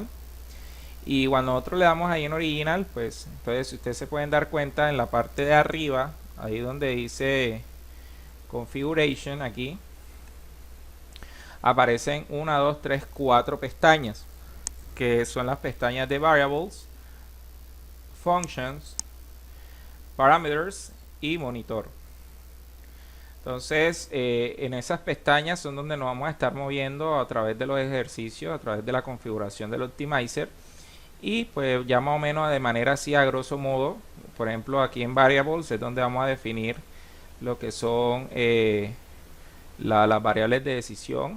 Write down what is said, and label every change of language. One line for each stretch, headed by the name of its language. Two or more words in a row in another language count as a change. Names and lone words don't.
Spanish: Y cuando nosotros le damos ahí en original, pues entonces ustedes se pueden dar cuenta en la parte de arriba, ahí donde dice configuration, aquí aparecen 1, 2, 3, 4 pestañas, que son las pestañas de variables,
English: functions, parameters
Spanish: y monitor. Entonces en esas pestañas son donde nos vamos a estar moviendo a través de los ejercicios, a través de la configuración del optimizer, y pues ya más o menos de manera así a grosso modo. Por ejemplo, aquí en variables es donde vamos a definir lo que son las variables de decisión.